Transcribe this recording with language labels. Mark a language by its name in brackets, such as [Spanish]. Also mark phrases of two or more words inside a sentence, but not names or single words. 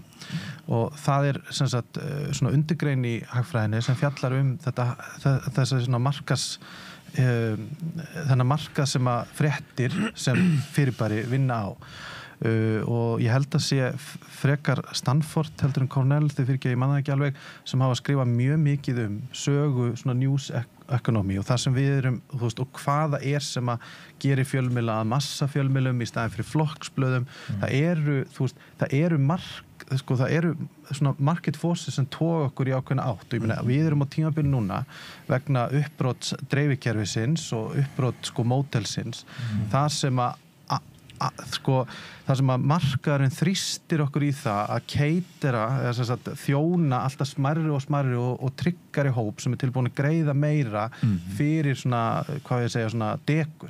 [Icelandic] Og það er sem sagt svona undirgrein í hagfræðinni sem fjallar þessi svona þennan markað sem að fréttir sem fyrirbæri vinna á og ég held að sé frekar Stanford heldur en Cornell, þau fyrir ekki, ég manna ekki alveg, sem hafa skrifað mjög mikið sögu svona [English] news economy [Icelandic] og það sem við erum, þú veist, og hvaða sem að gerir fjölmiðla að massafjölmiðlum í staðin fyrir flokksblöðum, það eru svona [English] market forces [Icelandic] sem toga okkur í ákveðna átt og ég meina, við erum á tímabili núna vegna uppbrots dreifikerfisins og uppbrot sko mótelsins, það sem að markaðurinn þrýstir okkur í það að keitera, eða þjóna alltaf smærri og tryggari hóp sem er tilbúin að greiða meira fyrir svona, hvað ég segja, svona dekur.